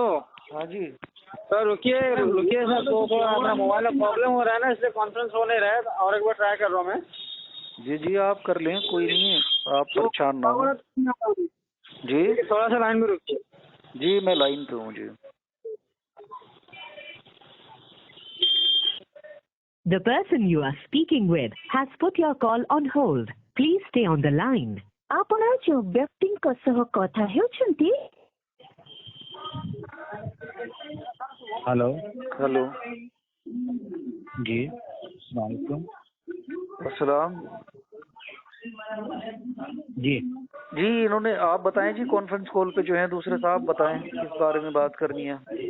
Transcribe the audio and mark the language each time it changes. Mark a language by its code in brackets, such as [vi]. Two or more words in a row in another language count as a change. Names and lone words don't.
[hi] हाँ जी। सर रुकिए रुकिए सर, तो अपना मोबाइल में प्रॉब्लम हो रहा है ना, इसलिए कॉन्फ्रेंस हो नहीं रहा है, और एक बार ट्राई कर रहा हूँ मैं। जी जी, आप कर लें, कोई नहीं है, आप परेशान ना हो। जी थोड़ा सा लाइन में रुकिए। जी, मैं लाइन पे हूँ जी। [en] The person you are speaking with has put your call on hold. Please stay on the line. [or] ଆପଣ ଯେଉଁ ବ୍ୟକ୍ତିଙ୍କ ସହ କଥା ହେଉଛନ୍ତି। [hi] हेलो। हेलो। जी [ar] السلام عليكم. [hi] अस्सलाम। जी जी, इन्होंने, आप बताएं जी, [en] conference call [hi] पे जो है दूसरे साहब, बताएं किस बारे में बात करनी है।